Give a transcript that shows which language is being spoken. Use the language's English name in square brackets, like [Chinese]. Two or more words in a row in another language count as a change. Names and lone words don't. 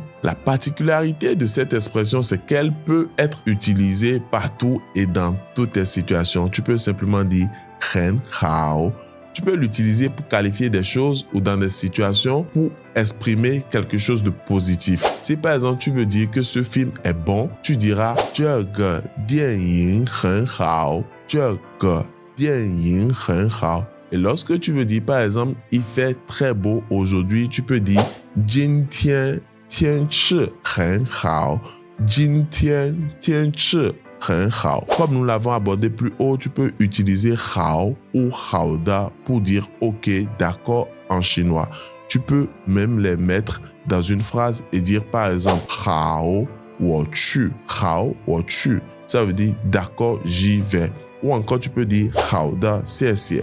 [French] La particularité de cette expression, c'est qu'elle peut être utilisée partout et dans toutes les situations. Tu peux simplement dire [Chinese] 很好. [French] Tu peux l'utiliser pour qualifier des choses ou dans des situations pour exprimer quelque chose de positif. Si par exemple tu veux dire que ce film est bon, tu diras " [Chinese] 这个电影很好." "这个电影很好." [French] Et lorsque tu veux dire par exemple il fait très beau aujourd'hui, tu peux dire " [Chinese] 今天天气很好." "今天天气很好." [French] Comme nous l'avons abordé plus haut, tu peux utiliser hao ou haoda pour dire ok, d'accord en chinois. Tu peux même les mettre dans une phrase et dire par exemple [Chinese] 好我去. 好我去. [French] Ça veut dire d'accord, j'y vais. Ou encore tu peux dire [Chinese] 好的谢.